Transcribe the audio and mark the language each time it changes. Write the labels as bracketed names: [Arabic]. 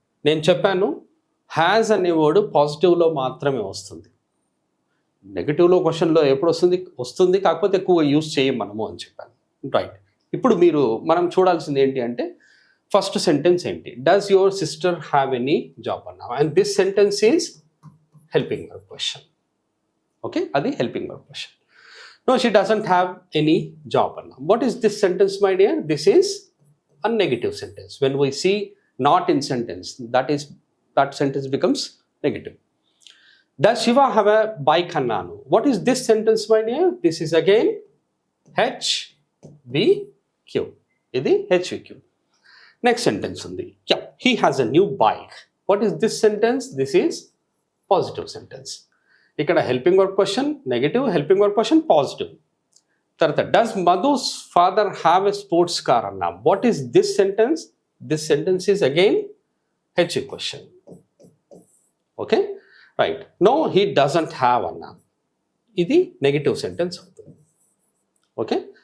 [Telugu] నేను చెప్పాను హ్యాస్ అనే వర్డ్ పాజిటివ్లో మాత్రమే వస్తుంది, నెగిటివ్లో క్వశ్చన్లో ఎప్పుడు వస్తుంది, కాకపోతే ఎక్కువ యూజ్ చేయం మనము అని చెప్పాను. రైట్. ఇప్పుడు మనం చూడాల్సింది ఏంటి అంటే ఫస్ట్ సెంటెన్స్ ఏంటి, [English] does your sister have any job [Telugu] అన్నాం. [English] And this sentence is helping verb question. [Telugu] Okay, అది helping verb question. [English] No, she doesn't have any job. What is this sentence, my dear? This is a negative sentence. When we see not in sentence, that sentence becomes negative. Does Shiva have a bike? [Telugu] Annanu. [English] What is this sentence, my dear? This is again HVQ. [Telugu] Idi [English] HVQ. Next sentence [Telugu] undi. [English] Yeah, he has a new bike. What is this sentence? This is positive sentence. [Telugu] ఇక్కడ helping verb question negative, helping verb question positive. తర్వాత [English] does Madhu's father have a sports car [Telugu] అన్నాం. [English] What is this sentence? This sentence is again H question. Okay, right. No, he doesn't have [Telugu] అన్నాం, ఇది negative sentence అవుతుంది. Okay.